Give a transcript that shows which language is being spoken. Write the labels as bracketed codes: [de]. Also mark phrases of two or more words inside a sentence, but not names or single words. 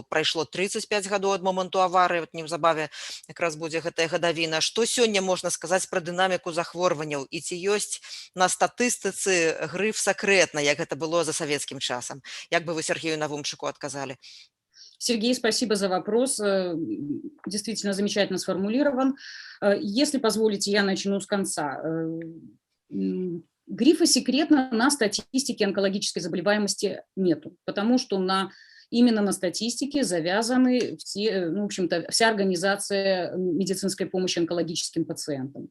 [be] Прайшло 35 гадоў ад моманту аварыі, неўзабаве якраз будзе гэтая гадавіна. Што сёння можна сказаць пра дынаміку захворванняў? І ці ёсць на статыстыцы грыф сакрэтна, як гэта было за савецкім часам? Як бы вы Сергею Навумчыку адказалі? [ru] Сергей, спасибо за вопрос. Действительно замечательно сформулирован. Если позволите, я начну с конца. Грифа секретно на статистике онкологической заболеваемости нету, потому что именно на статистике завязаны все, в общем-то, вся организация медицинской помощи онкологическим пациентам.